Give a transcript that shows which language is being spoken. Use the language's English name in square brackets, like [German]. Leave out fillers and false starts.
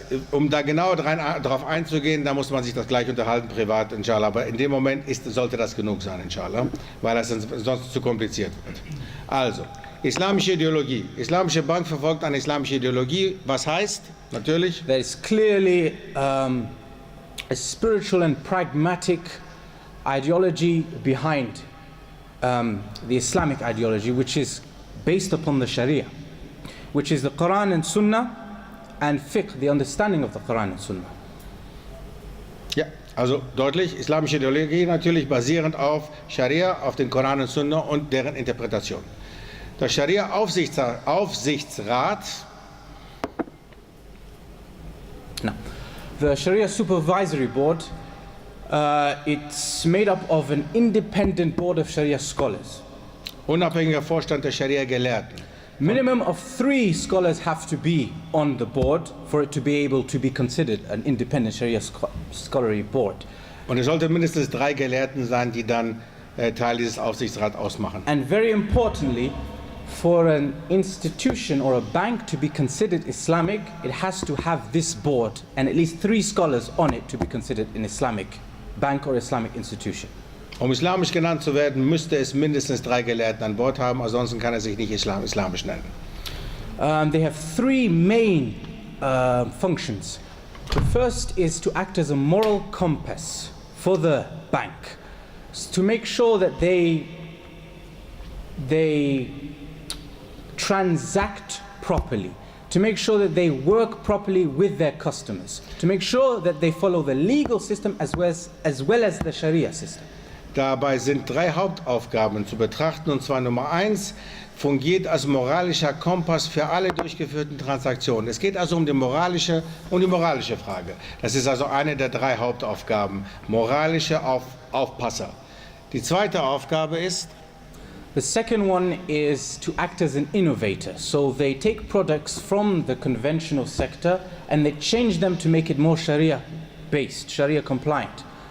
[German] Um da genauer darauf einzugehen, da muss man sich das gleich unterhalten, privat, inshallah. Aber in dem Moment sollte das genug sein, inshallah, weil das sonst zu kompliziert wird. Also, islamische Ideologie. Islamische Bank verfolgt eine islamische Ideologie. Was heißt? Natürlich. [English] There is clearly a spiritual and pragmatic ideology behind the Islamic ideology, which is based upon the Sharia, which is the Quran and Sunnah, and fiqh, the understanding of the Quran and Sunnah. [German] Ja, also deutlich, islamische Ideologie natürlich basierend auf Scharia, auf den Koran und Sunna und deren Interpretation. Das Scharia-Aufsichtsrat. [English] Now, the Sharia Supervisory Board, it's made up of an independent board of Sharia scholars. [German] Unabhängiger Vorstand der Scharia-Gelehrten. [English] Minimum of 3 scholars have to be on the board for it to be able to be considered an independent Sharia scholarly board. [German] Und es sollte mindestens 3 Gelehrten sein, die dann Teil dieses Aufsichtsrats ausmachen. [English] And very importantly, for an institution or a bank to be considered Islamic, it has to have this board and at least 3 scholars on it to be considered an Islamic bank or Islamic institution. [German] Um islamisch genannt zu werden, müsste es mindestens 3 Gelehrten an Bord haben, ansonsten kann er sich nicht islamisch nennen. [English] They have 3 main functions. The first is to act as a moral compass for the bank, to make sure that they transact properly, to make sure that they work properly with their customers, to make sure that they follow the legal system as well as the Sharia system. [German] Dabei sind 3 Hauptaufgaben zu betrachten, und zwar Nummer 1, fungiert als moralischer Kompass für alle durchgeführten Transaktionen. Es geht also um die moralische Frage. Das ist also eine der 3 Hauptaufgaben, moralische Aufpasser. Die zweite Aufgabe ist, [English] the second one is to act as an innovator. So they take products from the conventional sector and they change them to make it more Sharia-based, Sharia-compliant.